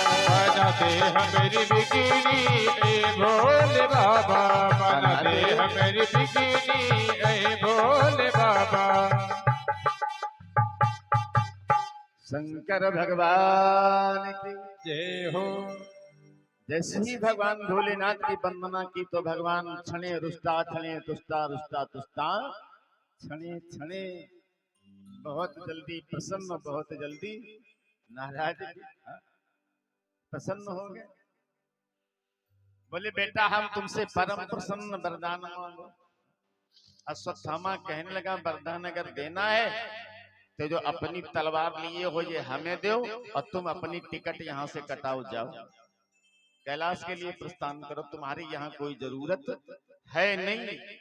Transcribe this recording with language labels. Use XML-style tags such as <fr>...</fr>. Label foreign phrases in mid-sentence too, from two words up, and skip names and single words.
<hi>बना दे हमारी बिगड़ी ए भोले बाबा, बना दे हमारी बिगड़ी ए भोले बाबा। शंकर भगवान की जय हो। जैसे ही भगवान भोलेनाथ की वंदना की तो भगवान</hi> <sa>क्षणे रुष्टा क्षणे तुष्टा रुष्टा तुष्टा क्षणे क्षणे</sa> <hi>बहुत जल्दी प्रसन्न, बहुत जल्दी नाराज, प्रसन्न हो गए। बोले बेटा हम तुमसे परम प्रसन्न वरदान मांगो। अश्वत्थामा कहने लगा वरदान अगर देना है तो जो अपनी तलवार लिए हो ये हमें दो और तुम अपनी टिकट यहाँ से कटाओ, जाओ कैलाश के लिए प्रस्थान करो, तुम्हारी यहाँ कोई जरूरत है नहीं।</hi>